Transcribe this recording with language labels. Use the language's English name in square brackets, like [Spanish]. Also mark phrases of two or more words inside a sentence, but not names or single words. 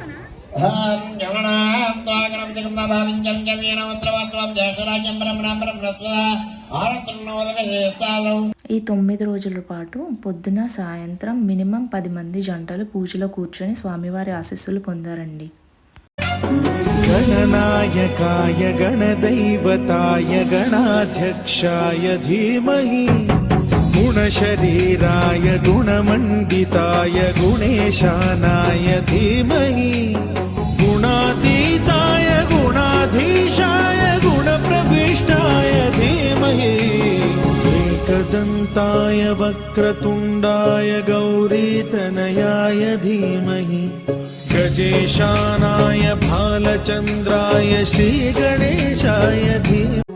[Telugu] ఈ 9 రోజుల పాటు పొద్దున సాయంత్రం మినిమం 10 మంది జంటలు పూజలో కూర్చొని స్వామివారి ఆశీస్సులు పొందారండి. [Sanskrit] गणनायकाय गणदैवताय गणाध्यक्षाय धीमहि गुणशरीराय गुणमण्डिताय गुणेशानाय धीमहि गुणातीताय गुणाधीशाय गुणप्रविष्टाय धीमहि एकदन्ताय वक्रतुण्डाय गौरीतनयाय धीमहि गजेशानाय भालचन्द्राय श्रीगणेशाय धीमहि.